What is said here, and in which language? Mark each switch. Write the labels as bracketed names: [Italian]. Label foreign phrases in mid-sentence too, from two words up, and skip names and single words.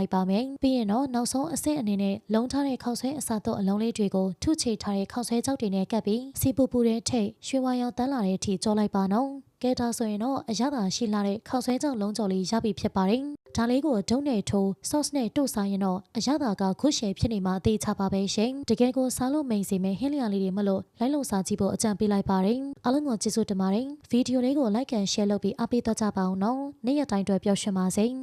[Burmese] လိုက်ပါမယ်ပြီးရင်တော့နောက်ဆုံးအဆင့်အနေနဲ့လုံးထားတဲ့ခောက်ဆွဲအစားတော့အလုံးလေးတွေကိုထုချေထားတဲ့ခောက်ဆွဲကြောက်တွေနဲ့ကပ်ပြီးစီပူပူတဲ့ထိတ်ရွှေဝါရောင်တန်းလာတဲ့အထိကြောလိုက်ပါနော်ကဲဒါဆိုရင်တော့အရသာရှိလာတဲ့ခောက်ဆွဲကြောက်လုံးကြော်လေးရပြီဖြစ်ပါတယ်ဒါလေးကိုဒုံနဲ့ထိုး sauce နဲ့တို့စားရင်တော့အရသာကခုရှယ်ဖြစ်နေမှာအသေးချပါပဲရှင်တကယ်ကိုစားလို့မိန်စီမဲ့ဟင်းလျာလေးတွေမလို့လိုက်လုံစားကြည့်ဖို့အကြံပေးလိုက်ပါတယ်အားလုံးကိုကျေးဇူးတင်ပါတယ်ဗီဒီယိုလေးကို [English] like and share [Burmese] လုပ်ပြီးအားပေးတော့ကြပါအောင်နော်နေ့ရက်တိုင်းအတွက်ပျော်ရွှင်ပါစေ